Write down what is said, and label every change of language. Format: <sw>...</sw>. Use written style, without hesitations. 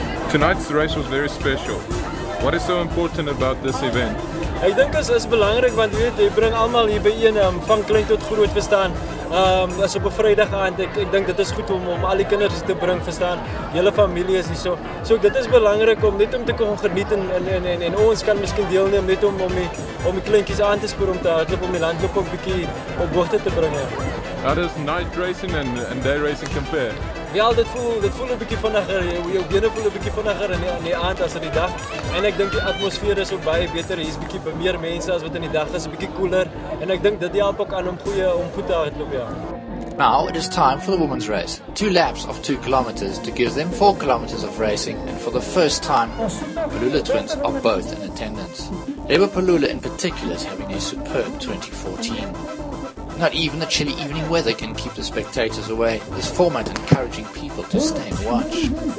<en>Tonight's race was very special. What is so important about this event?</en> <af>Ek dink dit is belangrik want jy bring almal hier byeen, van klein tot groot, verstaan. As op 'n Vrydag aand, ek dink dit is goed om al die kinders te bring, verstaan. Hele familie is hier so. So dit is belangrik om net om te kon geniet en ons kan miskien deelneem net om die kleintjies aan te spoor om te hardloop om die landloop ook bietjie op hoogte te bring.</af> <en>How does night racing and day racing compare?</en> <af>Ja, dit voel 'n bietjie vinniger. Jou bene voel 'n bietjie vinniger in die aand as in die dag. En ek dink die atmosfeer is ook baie beter. Hier's bietjie meer mense as wat in die dag is, 'n bietjie koeler. En ek dink dit help ook aan om goed te hardloop, ja.</af> <en>Now it is time for the women's race. 2 laps of 2 kilometers to give them 4 kilometers of racing, and for the first time, Palula twins are both in attendance. Lebo Palula in particular is having a superb 2014. Not even the chilly evening weather can keep the spectators away, this format encouraging people to stay and watch.</en>